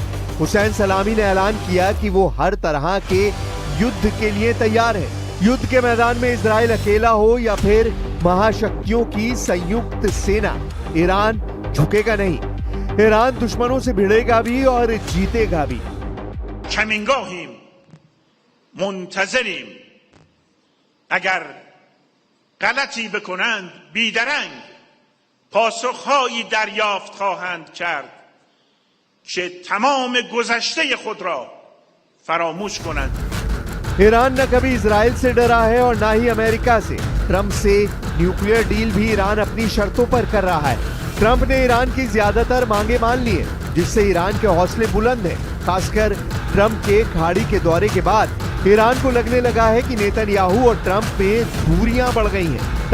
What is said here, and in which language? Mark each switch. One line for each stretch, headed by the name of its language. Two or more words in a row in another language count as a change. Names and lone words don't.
Hindi: हुसैन सलामी ने ऐलान किया कि वो हर तरह के युद्ध के लिए तैयार है। युद्ध के मैदान में इजराइल अकेला हो या फिर महाशक्तियों की संयुक्त सेना, ईरान झुकेगा नहीं। ईरान दुश्मनों से भिड़ेगा भी और जीतेगा भी।
Persian: کمینگاهیم، منتظریم. اگر غلطی بکنند بیدرنگ پاسخهایی دریافت خواهند کرد که تمام گذشته خود را فراموش کنند.
Hindi: ईरान न कभी इजराइल से डरा है और ना ही अमेरिका से। ट्रंप से
English: nuclear deal
Hindi: भी ईरान अपनी शर्तों पर कर रहा है। ट्रंप ने ईरान की ज्यादातर मांगे मान ली हैं, जिससे ईरान के हौसले बुलंद हैं। खासकर ट्रंप के खाड़ी के दौरे के बाद ईरान को लगने लगा है कि नेतन्याहू और ट्रंप में दूरियां बढ़ गई हैं।